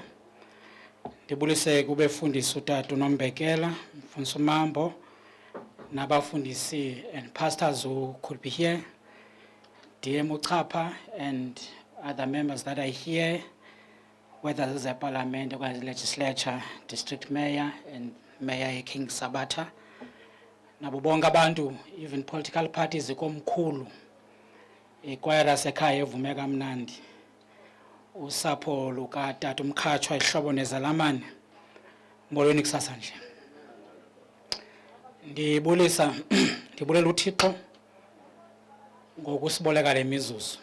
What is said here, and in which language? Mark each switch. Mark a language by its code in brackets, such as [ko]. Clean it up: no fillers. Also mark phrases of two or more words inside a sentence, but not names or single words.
[xh] Ndibulise kubefundisi uTata uNombekela, umfundisi uMambo, nabafundisi [en] and pastors who could be here, DM Uchapha and other members that are here, whether this is a parliament or a legislature, district mayor and Mayor King Sabata. [xh] Nabo bonke abantu, [en] even political parties ikomkhulu. [xh] Ikwayara sekhaya evume kamnandi. Usapho lukaTata Mkatshwa ihlobo nezalamane. Molweni kusasa nje. Ndibulela uThixo ngokusiboleka lemizuzu.